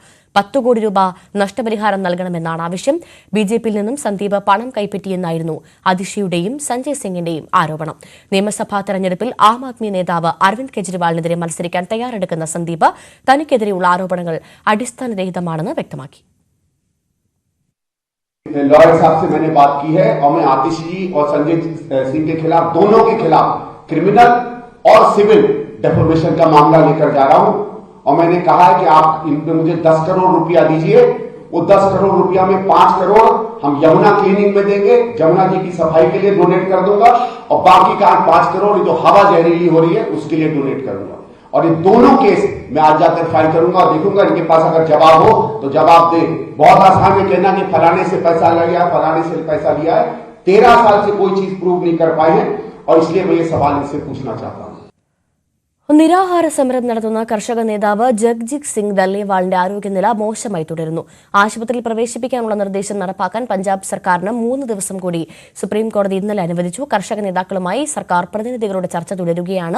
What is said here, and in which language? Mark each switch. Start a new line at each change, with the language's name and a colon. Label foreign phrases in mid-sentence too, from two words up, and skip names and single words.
Malayalam: 10 കോടി രൂപ നഷ്ടപരിഹാരം നൽകണമെന്നാണ് ആവശ്യം. BJPയിൽ നിന്നും സന്ദീപ് പണം കൈപ്പറ്റിയെന്നായിരുന്നു അതിഷിയുടെയും സഞ്ജയ് സിംഗിന്റെയും ആരോപണം. നിയമസഭാ തെരഞ്ഞെടുപ്പിൽ ആം ആദ്മി നേതാവ് അരവിന്ദ് കെജ്രിവാളിനെതിരെ മത്സരിക്കാൻ തയ്യാറെടുക്കുന്ന സന്ദീപ് തനിക്കെതിരെയുള്ള ആരോപണങ്ങൾ അടിസ്ഥാനരഹിതമാണെന്ന് വ്യക്തമാക്കി.
Hindi: लॉयर साहब से मैंने बात की है और मैं आतिश जी और संजय सिंह के खिलाफ, दोनों के खिलाफ क्रिमिनल और
English: civil defamation
Hindi: का मामला लेकर जा रहा हूं और मैंने कहा है कि आप इन पे मुझे 10 करोड़ रुपया दीजिए. वो 10 करोड़ रुपया में 5 करोड़ हम यमुना क्लीनिंग में देंगे, जमुना जी की सफाई के लिए डोनेट कर दूंगा और बाकी का 5 करोड़ जो हवा जहरीली हो रही है उसके लिए डोनेट कर दूंगा. और ये दोनों केस मैं आज जाकर फाइल करूंगा और देखूंगा इनके पास अगर जवाब हो तो जवाब दे. बहुत आसान है कहना कि फलाने से पैसा लिया, फलाने से पैसा लिया है. 13 साल से कोई चीज प्रूव नहीं कर पाए हैं और इसलिए मैं ये सवाल इनसे पूछना चाहता हूं.
Malayalam: നിരാഹാര സമരം നടത്തുന്ന കർഷക നേതാവ് ജഗ്ജിത് സിംഗ് ദല്ലേവാളിന്റെ ആരോഗ്യനില മോശമായി തുടരുന്നു. ആശുപത്രിയിൽ പ്രവേശിപ്പിക്കാനുള്ള നിർദ്ദേശം നടപ്പാക്കാൻ പഞ്ചാബ് സർക്കാരിന് 3 ദിവസം കൂടി സുപ്രീംകോടതി ഇന്നലെ അനുവദിച്ചു. കർഷക നേതാക്കളുമായി സർക്കാർ പ്രതിനിധികളുടെ ചർച്ച തുടരുകയാണ്.